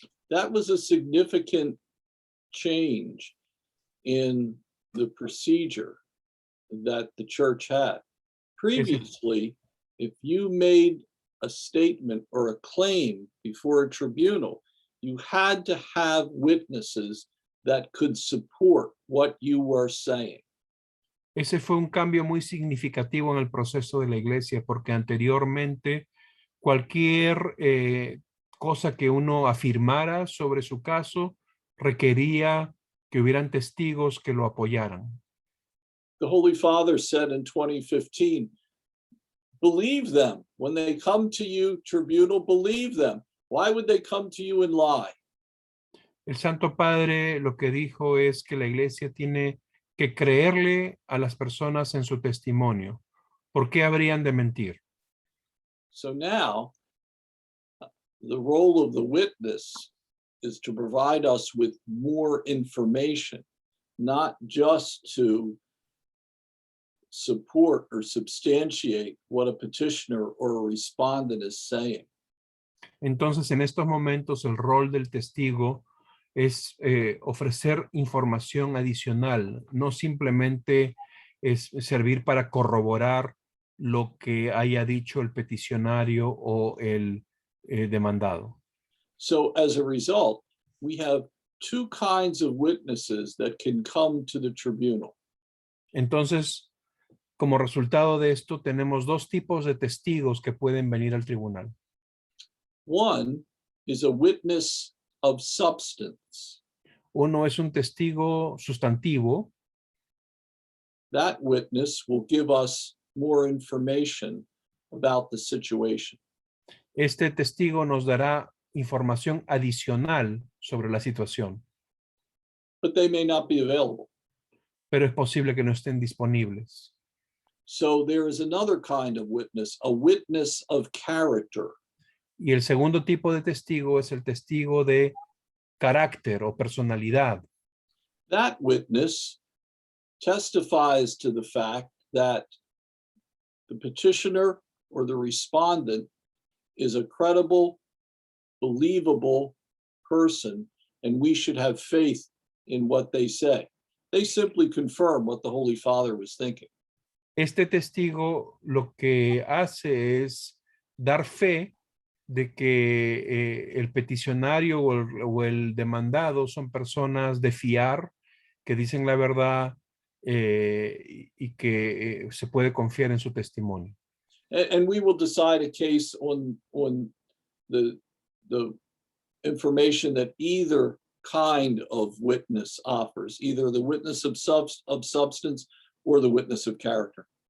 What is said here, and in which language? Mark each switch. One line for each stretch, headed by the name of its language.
English: That was a significant change in the procedure that the church had. Previously, if you made a statement or a claim before a tribunal, you had to have witnesses that could support what you were saying.
Spanish: Ese fue un cambio muy significativo en el proceso de la iglesia, porque anteriormente cualquier cosa que uno afirmara sobre su caso requería que hubieran testigos que lo apoyaran.
English: The Holy Father said in 2015, believe them. When they come to you, tribunal, believe them. Why would they come to you and lie?
Spanish: El Santo Padre lo que dijo es que la iglesia tiene que creerle a las personas en su testimonio. ¿Por qué habrían de mentir?
English: So now, the role of the witness is to provide us with more information, not just to support or substantiate what a petitioner or a respondent is saying.
Spanish: Entonces, en estos momentos, el rol del testigo es ofrecer información adicional, no simplemente es servir para corroborar lo que haya dicho el peticionario o el demandado.
English: So as a result, we have two kinds of witnesses that can come to the tribunal.
Spanish: Entonces, como resultado de esto, tenemos dos tipos de testigos que pueden venir al tribunal.
English: One is a witness of substance.
Spanish: Uno es un testigo sustantivo.
English: That witness will give us more information about the situation.
Spanish: Este testigo nos dará información adicional sobre la situación,
English: But they may not be available.
Spanish: pero es posible que no estén disponibles.
English: So there is another kind of witness, a witness of character.
Spanish: Y el segundo tipo de testigo es el testigo de carácter o personalidad.
English: That witness testifies to the fact that the petitioner or the respondent is a credible, believable person, and we should have faith in what they say. They simply confirm what the Holy Father was thinking.
Spanish: Este testigo lo que hace es dar fe de que el peticionario o el demandado son personas de fiar, que dicen la verdad y que se puede confiar en su testimonio.
English: And we will decide a case on the information that either kind of witness offers, either the witness of substance or the witness of character.